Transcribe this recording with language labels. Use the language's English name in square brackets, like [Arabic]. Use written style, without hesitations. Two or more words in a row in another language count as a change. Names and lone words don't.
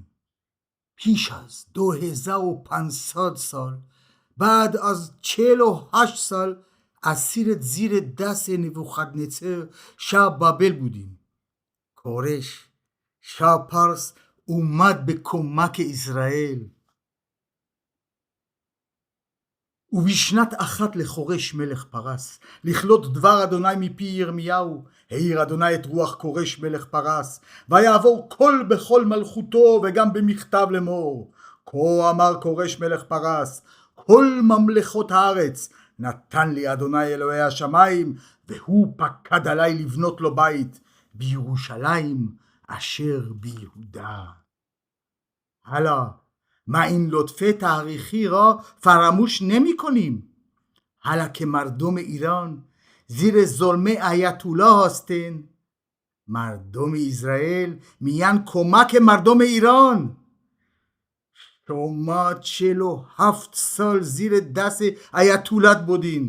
[Persian] پیش از 2500 سال بعد از 48 سال اسیر زیر دست نبوخدنصر شاه بابل بودیم. کورش شاه پارس اومد به کمک اسرائیل. [Hebrew] ובשנת אחת לכורש מלך פרס, לכלות דבר אדוני מפי ירמיהו, העיר אדוני את רוח כורש מלך פרס, ויעבור קול בכל מלכותו וגם במכתב לאמור. כה אמר כורש מלך פרס, כל ממלכות הארץ נתן לי אדוני אלוהי השמיים, והוא פקד עלי לבנות לו בית בירושלים אשר ביהודה. [Persian] הלאה ما این لطفه تاریخی را فراموش نمی کنیم. حالا که مردم ایران زیر ظلم آیت الله هستند، مردم اسرائیل میان کمک مردم ایران. شما 47 سال زیر دست آیت الله بودین.